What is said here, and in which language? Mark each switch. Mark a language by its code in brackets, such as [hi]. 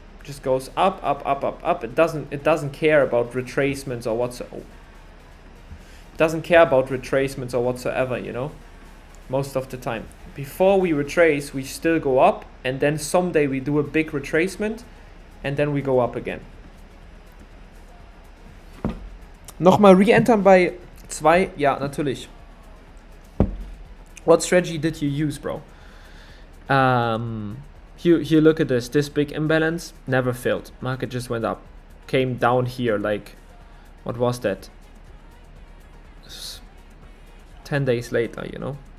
[en] Just goes up. It doesn't care about retracements or whatsoever. doesn't care about retracements or whatsoever, you know, most of the time. Before we retrace, we still go up, and then someday we do a big retracement, and then we go up again. [de] Nochmal re-entern bei 2, ja, natürlich. [en] What strategy did you use, bro? Here, look at this. This big imbalance never failed. Market just went up. Came down here, like, what was that? 10 days later, you know?